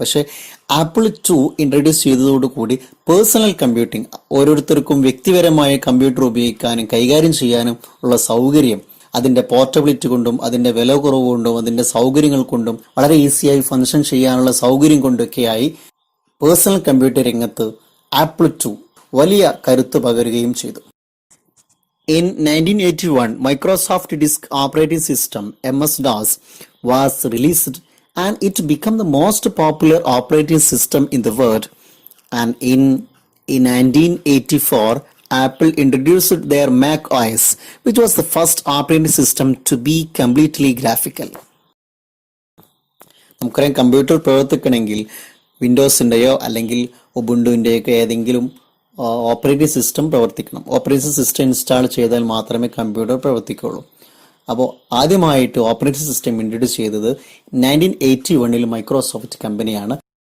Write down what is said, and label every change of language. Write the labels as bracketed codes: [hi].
[ml] പക്ഷേ apple to introduce ചെയ്തതോടുകൂടി personal computing, ഓരോരുത്തർക്കും വ്യക്തിപരമായ കമ്പ്യൂട്ടർ ഉപയോഗിക്കാനും കൈകാര്യം ചെയ്യാനും ഉള്ള സൗകര്യം അതിന്റെ പോർട്ടബിലിറ്റി കൊണ്ടും അതിന്റെ വില കുറവ് കൊണ്ടും അതിന്റെ സൗകര്യങ്ങൾ കൊണ്ടും വളരെ ഈസിയായി ഫംഗ്ഷൻ ചെയ്യാനുള്ള സൗകര്യം കൊണ്ടൊക്കെയായി പേഴ്സണൽ കമ്പ്യൂട്ടർ രംഗത്ത് ആപ്പിൾ ടു വലിയ കരുത്ത് പകരുകയും ചെയ്തു. [en] In 1981, Microsoft Disk Operating System (MS-DOS) was released and it became the most popular operating system in the world. And in 1984, Apple introduced their Mac OS, which was the first operating system to be completely graphical. [ml] നമുക്കറിയാം, computer പ്രവർത്തിക്കണമെങ്കിൽ വിൻഡോസിൻ്റെയോ അല്ലെങ്കിൽ ഉബുണ്ടുവിൻ്റെയൊക്കെ ഏതെങ്കിലും operating system പ്രവർത്തിക്കണം. Operating system install ചെയ്താൽ മാത്രമേ computer പ്രവർത്തിക്കുള്ളൂ. അപ്പോൾ ആദ്യമായിട്ട് operating system introduce ചെയ്തത് 1981 Microsoft കമ്പനിയാണ്.